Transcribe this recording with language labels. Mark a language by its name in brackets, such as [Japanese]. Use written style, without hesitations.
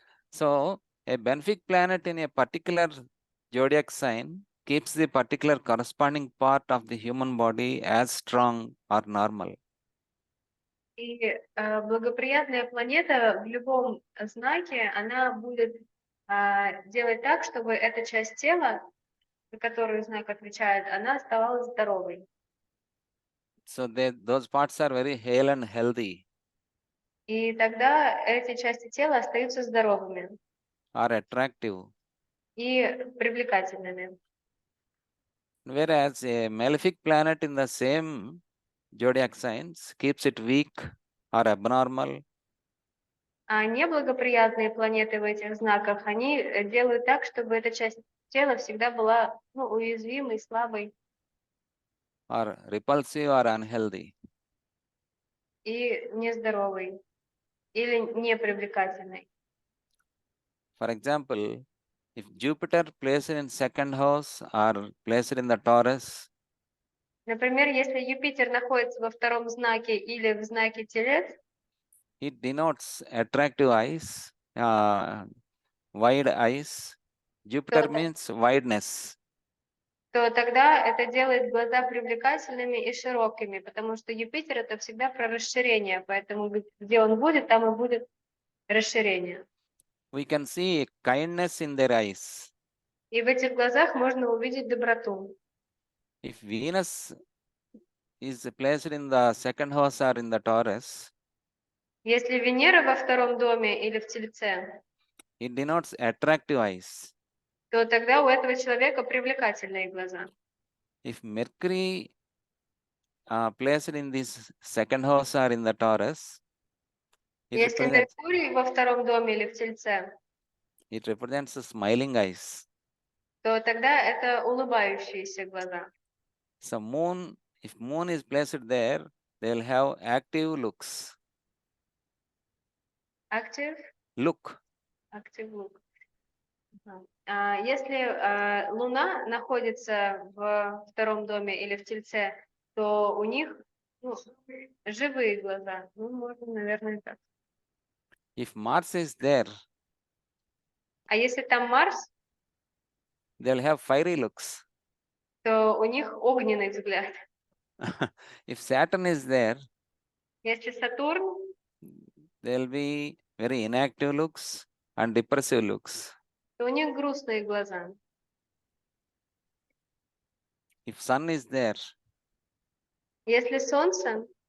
[English] So a benefic planet in a particular zodiac sign keeps the particular corresponding part of the human body as strong or normal. [Russian] И благоприятная планета в любом знаке, она будет делать так, чтобы эта часть тела, за которую знак отвечает, она оставалась здоровой. [English] So those parts are very hale and healthy. [Russian] И тогда эти части тела остаются здоровыми [English] Are attractive. [Russian] и привлекательными. [English] Whereas a malefic planet in the same zodiac signs keeps it weak or abnormal. [Russian] А неблагоприятные планеты в этих знаках, они делают так, чтобы эта часть тела всегда была уязвимой, слабой [English] Or repulsive or unhealthy. [Russian] и нездоровой или непривлекательной. [English] For example, if Jupiter placed in 2nd house or placed in the Taurus, [Russian] Например, если Юпитер находится во 2 знаке или в знаке Телец, [English] it denotes attractive eyes, wide eyes. Jupiter means wideness. [Russian] то тогда это делает глаза привлекательными и широкими, потому что Юпитер это всегда про расширение, поэтому где он будет, там и будет расширение. [English] We can see kindness in their eyes. [Russian] И в этих глазах можно увидеть доброту. [English] If Venus is placed in the 2nd house or in the Taurus, [Russian] Если Венера во 2 доме или в Тельце, [English] it denotes attractive eyes. [Russian] то тогда у этого человека привлекательные глаза. [English] If Mercury placed in this 2nd house or in the Taurus, It [Russian] Если [English] represents, [Russian] Меркурий во втором доме или в Тельце, [English] it represents the smiling eyes. [Russian] то тогда это улыбающиеся глаза. [English] So moon, if moon is placed there, they'll have active looks. Active, Look. active look. [Russian] Если Луна находится в втором доме или в Тельце, то у них живые глаза. Ну, можно, наверное, так. [English] If Mars is there, [Russian] А если там Марс, [English] they'll have fiery looks. [Russian] то у них огненный взгляд. [English] If Saturn is there, [Russian] Если Сатурн, [English] there'll be very inactive looks and depressive looks. [Russian] то у них грустные глаза. [English] If Sun is there, [Russian] Если Солнце,